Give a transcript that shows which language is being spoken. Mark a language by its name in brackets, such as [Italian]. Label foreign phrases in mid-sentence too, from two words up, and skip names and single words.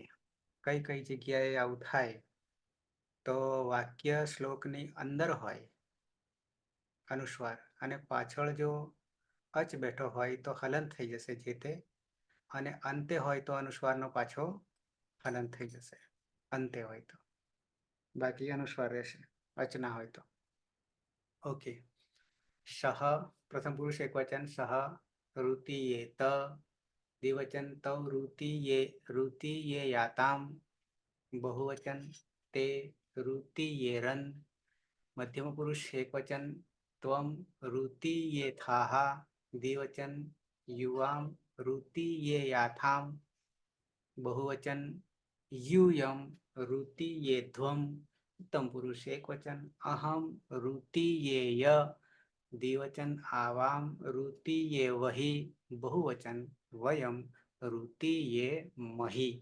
[Gujarati] કઈ કઈ જગ્યાએ આવું થાય તો વાક્ય શ્લોકની અંદર હોય અનુસ્વાર અને પાછળ જો અચ બેઠો હોય તો હલન થઈ જશે જે તે, અને અંતે હોય તો અનુસ્વારનો પાછો હલન થઈ જશે અંતે હોય તો, બાકી અનુસ્વાર રહેશે અચ ના હોય તો. ઓકે. [Sanskrit] સહ પ્રથમ પુરુષ એક વચન સહ रुतीयेत द्विवचन तव रुतीये याताम बहुवचन ते रुतीयेरन मध्यम पुरुष एकवचन त्वम रुतीयेथाः द्विवचन युवाम रुतीयेयाथाम बहुवचन यूयम रुतीयेध्वम उत्तम पुरुष एकवचन अहम रुतीयेय द्विवचन आवाम रुतीयेवहि बहुवचन वयम रुतीयेमहि।